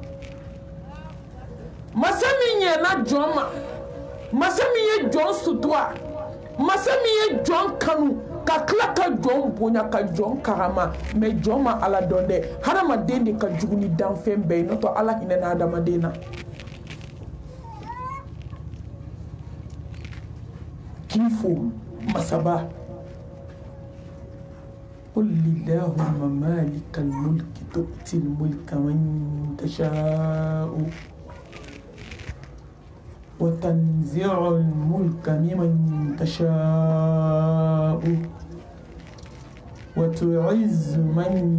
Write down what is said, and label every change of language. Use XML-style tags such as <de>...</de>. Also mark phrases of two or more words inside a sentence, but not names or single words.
<bm>masa min ɲɛna jɔn ma masa min ye jɔn sutura masa min ye jɔn kanu ka tila ka jɔn bonya ka jɔn karama mɛ jɔn ma ala dɔn dɛ hadamaden de ka jugu ni danfɛn bɛɛ ye n'o tɛ ala hinɛna hadamaden na k'i fo</bm> <ar>masaba قل اللهم مالك الملك تؤتي الملك من تشاء وتنزع الملك ممن تشاء وتعز من</ar>